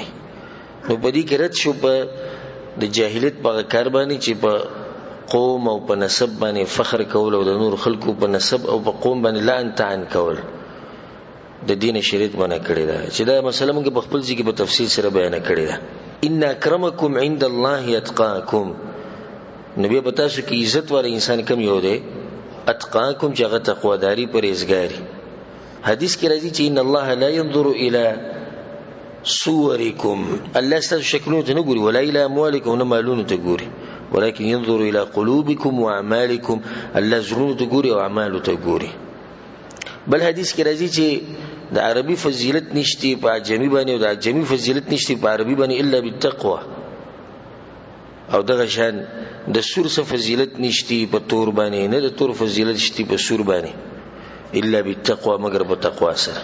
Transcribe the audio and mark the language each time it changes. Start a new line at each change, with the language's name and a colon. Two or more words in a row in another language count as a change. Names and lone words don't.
Pashto: نو په دې کې رد شو په د جاهلیت په کار باندې چې په قوم او په نسب باندې فخر کول او د نور خلکو په نسب او په قوم باندې لعن تعن کول د دین شریعت باندې کړی دا. چې دا مسله موږ په خپل ځکه په تفصیل سره بیان کړی دا.
Arabic: ان اکرمکم عند الله اتقاکم.
Pashto: نبی په تاسو کې عزت ور انسان کم یو دی، اتقاکم چې هغه تقواداری پرهیزګاری. حدیث کې راځي چې
Arabic: ان الله لا ينظر الى صورکم،
Pashto: الله ستاسو شکلونو ته نه ګوري،
Arabic: ولا الى اموالکم،
Pashto: نه مالونو ته ګوري،
Arabic: ولكن ينظر الى قلوبکم واعمالکم،
Pashto: الله زړونو ته ګوري او اعمالو ته ګوري. بل حدیث کې راځي چې د عربي فضیلت نشتی په عجمی باندې او د عجمی فضیلت نشتی په عربي باندې
Arabic: الا بالتقوى.
Pashto: او دغه شان د سور څخه فضیلت نشتی په تور باندې، نه د تور فضیلت نشتی په سور باندې
Arabic: الا بالتقوى،
Pashto: مگر په تقوا سره.